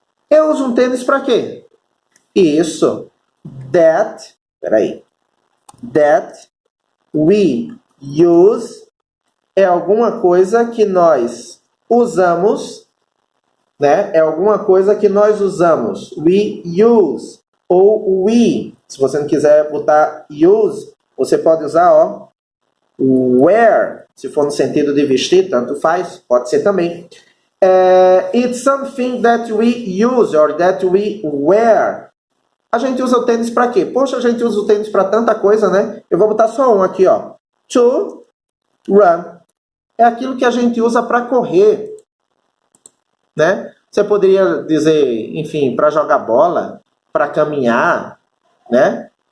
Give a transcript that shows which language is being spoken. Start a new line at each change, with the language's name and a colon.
Portuguese: Eu uso um tênis para quê? Isso.
English: That we use
Portuguese: é alguma coisa que nós usamos, né? É alguma coisa que nós usamos.
English: We use.
Portuguese: Ou we. Se você não quiser botar use, você pode usar, ó, wear. Se for no sentido de vestir, tanto faz. Pode ser também.
English: It's something that we use or that we wear.
Portuguese: A gente usa o tênis para quê? Poxa, a gente usa o tênis para tanta coisa, né? Eu vou botar só um aqui, ó.
English: To run.
Portuguese: É aquilo que a gente usa para correr, né? Você poderia dizer, enfim, para jogar bola, para caminhar, né?